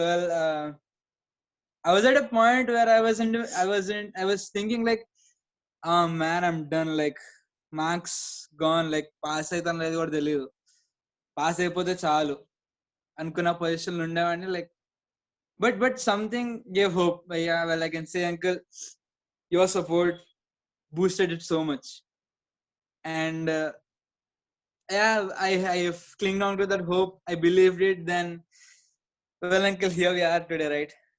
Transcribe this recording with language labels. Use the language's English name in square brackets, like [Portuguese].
[English] Well, I was at a point where I was thinking like, oh man, I'm done. Like, marks gone. [Telugu] Like, pass అయితాను లేదు కూడా తెలియదు. Pass అయిపోతే చాలు అనుకున్న position ఉండేవాడిని. [English] Like but something gave hope. Yeah, well, I can say, uncle, your support boosted it so much. And yeah, I have clinged on to that hope. I believed it. Then, well, uncle, here we are today, right?